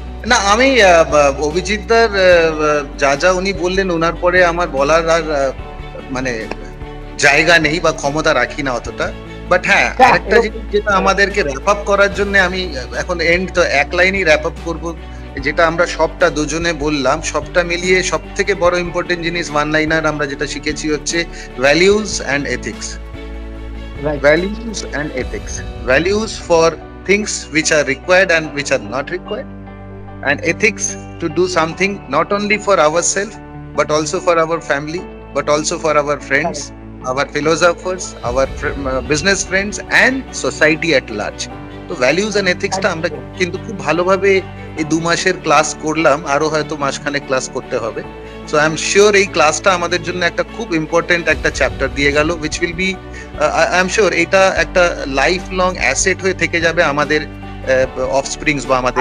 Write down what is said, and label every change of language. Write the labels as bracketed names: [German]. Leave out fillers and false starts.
[Bangla] না, আমি অভিজিৎদার যা যা উনি বললেন ওনার পরে আমার বলার আর মানে জায়গা নেই বা ক্ষমতা রাখি না অতটা। বাট হ্যাঁ, আরেকটা জিনিস যেটা আমাদেরকে র্যাপ আপ করার জন্য, আমি এখন এন্ড তো এক লাইনই র্যাপ আপ করবো, যেটা আমরা সবটা দুজনে বললাম, সবটা মিলিয়ে সব থেকে বড় ইম্পর্টেন্ট জিনিস ওয়ান লাইনার আমরা যেটা শিখেছি হচ্ছে values and ethics. Values and ethics, [English] Values for things which are required and which are not required, and ethics to do something not only for ourselves but also for our family, but also for our friends, our philosophers, our business friends and society at large. [Bangla] তো values and এথিক্সটা আমরা কিন্তু খুব ভালোভাবে এই 2 মাসের class করলাম, আরো হয়তো মাসখানে ক্লাস করতে হবে। [English] so I am sure [Bangla] এই ক্লাসটা আমাদের জন্য একটা খুব ইম্পর্টেন্ট একটা চ্যাপ্টার দিয়ে গেল, [English] which will be I am sure [Bangla] এটা একটা লাইফ লং অ্যাসেট হয়ে থেকে যাবে আমাদের অফস্প্রিংস বা আমাদের।